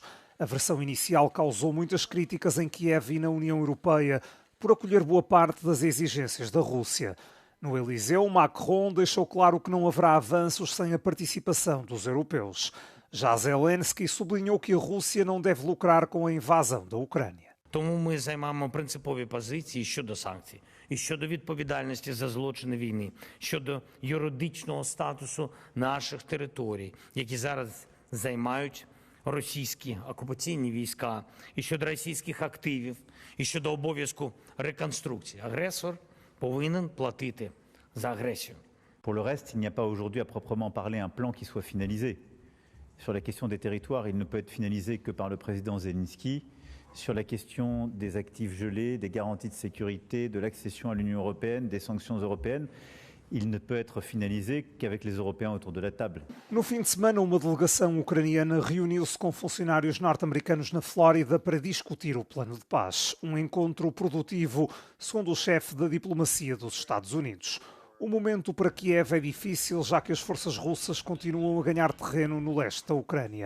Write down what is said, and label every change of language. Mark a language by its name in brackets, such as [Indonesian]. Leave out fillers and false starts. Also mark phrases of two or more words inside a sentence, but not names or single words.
[Portuguese] A versão inicial causou muitas críticas em Kiev e na União Europeia por acolher boa parte das exigências da Rússia. No Eliseu, Macron deixou claro que não haverá avanços sem a participação dos europeus. Já Zelensky sublinhou que a Rússia não deve lucrar com a invasão da Ucrânia. [Ukrainian] Тому ми займаємо принципові позиції щодо санкцій, і щодо відповідальності за злочини війни, щодо юридичного статусу наших територій, які зараз займають російські окупаційні війська, і щодо російських активів, і щодо обов'язку реконструкції. Агресор повинен платити за агресію. [French] Pour le reste, il n'y a pas aujourd'hui à proprement parler un plan qui soit finalisé. Sur la question des territoires, il ne peut être finalisé que par le président Zelensky. Sur la question des actifs gelés, des garanties de sécurité, de l'accession à l'Union européenne, des sanctions européennes, il ne peut être finalisé qu'avec les Européens autour de la table. [Portuguese] No fim de semana, uma delegação ucraniana reuniu-se com funcionários norte-americanos na Flórida para discutir o plano de paz. Um encontro produtivo, segundo o chefe da diplomacia dos Estados Unidos. O momento para Kiev é difícil, já que as forças russas continuam a ganhar terreno no leste da Ucrânia.